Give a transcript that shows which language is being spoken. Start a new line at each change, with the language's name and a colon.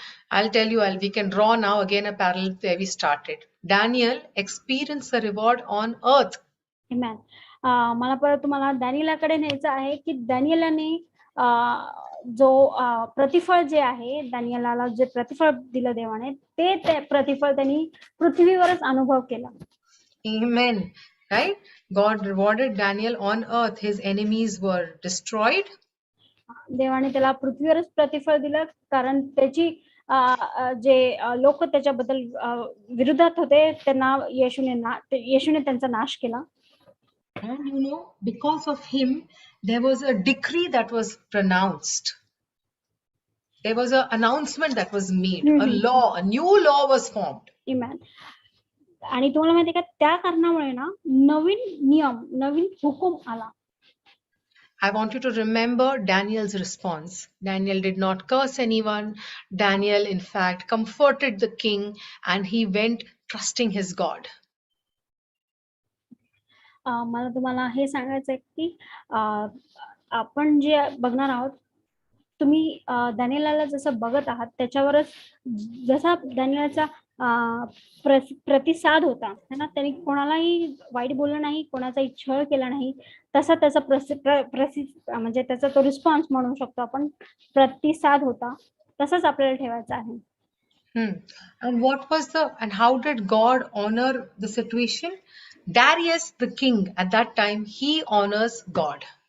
English: I'll tell you, we can draw now again a parallel where we started. Daniel experienced the reward on earth. Amen.
Marathi: मला परत तुम्हाला दॅनियलाकडे न्यायचं आहे की दॅनियलाने जो प्रतिफळ जे आहे दॅनियलाला जे प्रतिफळ दिलं देवाने ते प्रतिफळ त्यांनी पृथ्वीवरच अनुभव केला
English: Amen. Right? God rewarded Daniel on earth. His enemies were destroyed.
Marathi: देवाने त्याला पृथ्वीवरच प्रतिफळ दिलं कारण त्याची जे लोक त्याच्याबद्दल विरोधात होते त्यांना येशूने त्यांचा नाश केला
English: And you know, because of him, there was a decree that was pronounced. There was an announcement that was made. A law, a new law was formed. Amen.
Marathi: आणि तुम्हाला माहिती आहे का त्या कारणामुळे ना नवीन हुकूम आला
English: I want you to remember Daniel's response. Daniel did not curse anyone. Daniel, in fact, comforted the king and he went trusting his God.
Marathi: मला तुम्हाला हे सांगायचं आहे की आपण जे बघणार आहोत तुम्ही दॅनियलाला जसं बघत आहात त्याच्यावरच जसा दॅनियलचा प्रतिसाद होता है ना त्यांनी कोणालाही वाईट बोललं नाही कोणाचाही छळ केला नाही तसा त्याचा म्हणजे त्याचा तो रिस्पॉन्स म्हणू शकतो आपण प्रतिसाद होता तसंच आपल्याला ठेवायचं आहे
English: And how did God honor the situation? Darius, the king, at that time, he honors God.